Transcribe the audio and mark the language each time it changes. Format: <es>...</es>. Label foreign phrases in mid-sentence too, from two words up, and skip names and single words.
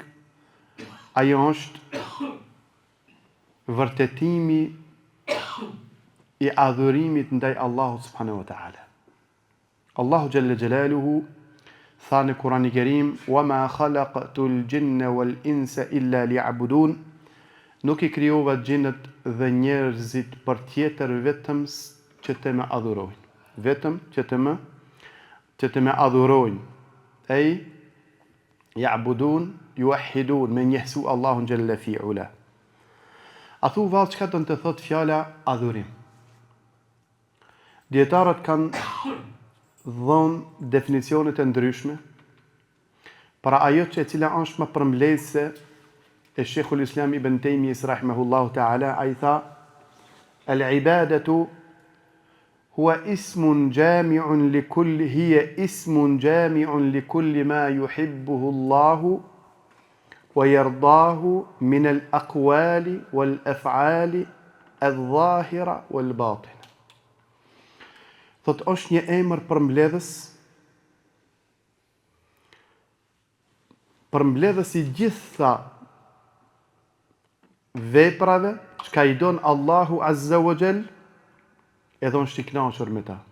<sq>Ajo është vërtetimi i adhurimit ndaj Allahut</sq> <ar>سبحانه وتعالى.</ar> <sq>Allahu</sq> <ar>جل جلاله</ar> <sq>tha në Kur'anin e Kerim:</sq> <ar>"وما خلقت الجن والإنس إلا ليعبدون."</ar> <sq>Nuk i krijova xhinët dhe njerëzit për tjetër vetëm që të më adhurojnë. Vetëm që të më adhurojnë. Ej,</sq> <ar>يعبدون يوحدون,</ar> <sq>me njehsu Allahun jalla fi'ula. A thu vallë, çka do të thotë fjala adhurim? Dietarët kanë dhënë definicione të ndryshme për ajo që e cila është më përmbledhse e Sheikhul Islam Ibn Taymiyah</sq> <ar>رحمه الله تعالى.</ar> <sq>Ai tha:</sq> <ar>"العبادة هو اسم جامع لكل ما يحبه الله ويرضاه من الأقوال والأفعال الظاهرة والباطنة."</ar> <sq>Thot, është një emër përmbledhës i gjitha veprave çka i don Allahu</sq> <ar>عز وجل,</ar> <sq>edhe është i kënaqur me ta.</sq>